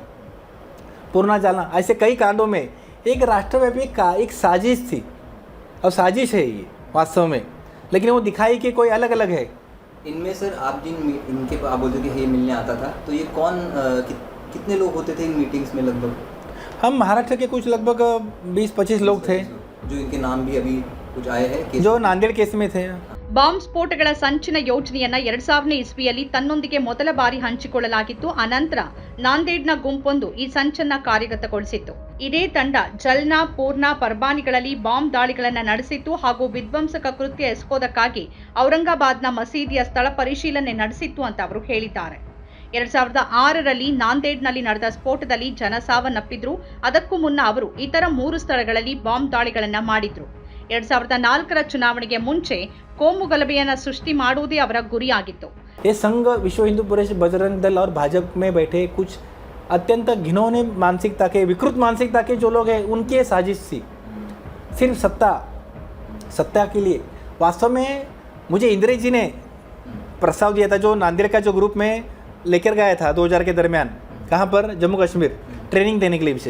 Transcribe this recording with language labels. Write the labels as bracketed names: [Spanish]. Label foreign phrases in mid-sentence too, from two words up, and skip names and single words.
[Hindi] पूर्णा, जालना, ऐसे कई कांडों में एक राष्ट्रव्यापी एक साजिश थी, और साजिश है ये वास्तव में, लेकिन वो दिखाई कि कोई अलग अलग है। इनमें सर आप इनके आप बोलते कि ये मिलने आता था, तो ये कौन कितने लोग होते थे इन मीटिंग्स में? लगभग हम महाराष्ट्र के कुछ लगभग 20-25 लोग थे, जो इनके नाम भी अभी कुछ आए हैं, जो नांदेड़ केस में थे। [Kannada] ಬಾಂಬ್ ಸ್ಫೋಟಗಳ ಸಂಚಿನ ಯೋಜನೆಯನ್ನ 2000ನೇ ಇಸ್ವಿಯಲ್ಲಿ ತನ್ನೊಂದಿಗೆ ಮೊದಲ ಬಾರಿ ಹಂಚಿಕೊಳ್ಳಲಾಗಿತ್ತು. ಅನಂತರ ನಾಂದೇಡ್ನ ಗುಂಪೊಂದು ಈ ಸಂಚನ್ನ ಕಾರ್ಯಗತಗೊಳಿಸಿತ್ತು. ಇದೇ ತಂಡ ಜಲ್ನಾ, ಪೂರ್ಣಾ, ಪರ್ಬಾನಿಗಳಲ್ಲಿ ಬಾಂಬ್ ದಾಳಿಗಳನ್ನು ನಡೆಸಿತ್ತು ಹಾಗೂ ವಿಧ್ವಂಸಕ ಕೃತ್ಯ ಎಸಗೋದಕ್ಕಾಗಿ ಔರಂಗಾಬಾದ್ನ ಮಸೀದಿಯ ಸ್ಥಳ ಪರಿಶೀಲನೆ ನಡೆಸಿತ್ತು ಅಂತ ಅವರು ಹೇಳಿದ್ದಾರೆ. 2006ರಲ್ಲಿ ನಾಂದೇಡ್ನಲ್ಲಿ ನಡೆದ ಸ್ಫೋಟದಲ್ಲಿ ಜನ ಸಾವನ್ನಪ್ಪಿದ್ರು. ಅದಕ್ಕೂ ಮುನ್ನ ಅವರು ಇತರ 3 ಸ್ಥಳಗಳಲ್ಲಿ ಬಾಂಬ್ ದಾಳಿಗಳನ್ನು ಮಾಡಿದ್ರು. 2004 ಚುನಾವಣೆಗೆ ಮುಂಚೆ ಕೋಮು ಗಲಭೆಯನ್ನು ಸೃಷ್ಟಿ ಮಾಡುವುದೇ ಅವರ ಗುರಿಯಾಗಿತ್ತು. [Hindi] ये संघ, विश्व हिंदू परिषद, बजरंग दल और भाजपा में बैठे कुछ अत्यंत घिनौने मानसिकता के, विकृत मानसिकता के जो लोग हैं, उनकी ये साजिश थी। सिर्फ सत्ता के लिए। वास्तव में मुझे इंद्र जी ने प्रस्ताव दिया था, जो नांदेड़ का जो ग्रुप में लेकर गया था 2000 के दरमियान, कहाँ पर, जम्मू कश्मीर, ट्रेनिंग देने के लिए विशेष।